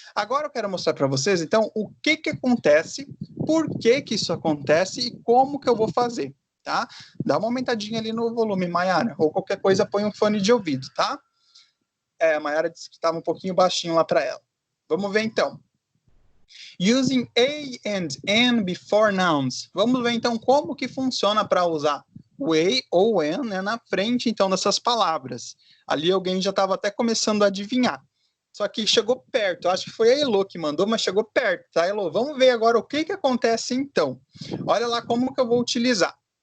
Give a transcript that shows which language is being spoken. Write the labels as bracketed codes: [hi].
[pt] Agora eu quero mostrar para vocês, então, o que acontece, por que isso acontece e como que eu vou fazer, tá? Dá uma aumentadinha ali no volume, Mayara, ou qualquer coisa, põe um fone de ouvido, tá? A Mayara disse que estava um pouquinho baixinho lá para ela. Vamos ver, então. [en] Using a and an before nouns. [pt] Vamos ver, então, como que funciona para usar o a ou an, né, na frente, então, dessas palavras. Ali alguém já estava até começando a adivinhar. só que chegou perto. Eu acho que foi a Elo que mandou, mas chegou perto, tá, Elo? Vamos ver agora o que acontece então. Olha lá como que eu vou utilizar.